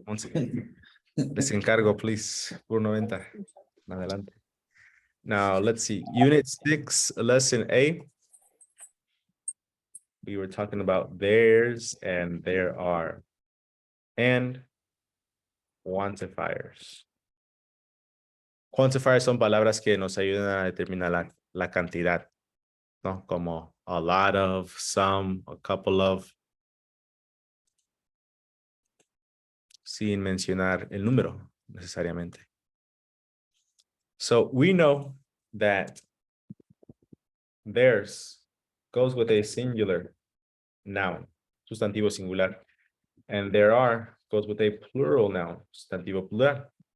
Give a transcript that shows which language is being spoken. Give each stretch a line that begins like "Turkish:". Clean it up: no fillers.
Spanish: 11. Les encargo, please. Puro 90 en adelante.
English: Now, let's see. Unit 6, lesson A. We were talking about there's and there are. And quantifiers.
Spanish: Quantifiers son palabras que nos ayudan a determinar la cantidad, ¿no? Como a lot of, some, a couple of. Sin mencionar el número necesariamente.
English: So we know that there's goes with a singular noun,
Spanish: sustantivo singular,
English: and there are goes with a plural noun,
Spanish: sustantivo plural.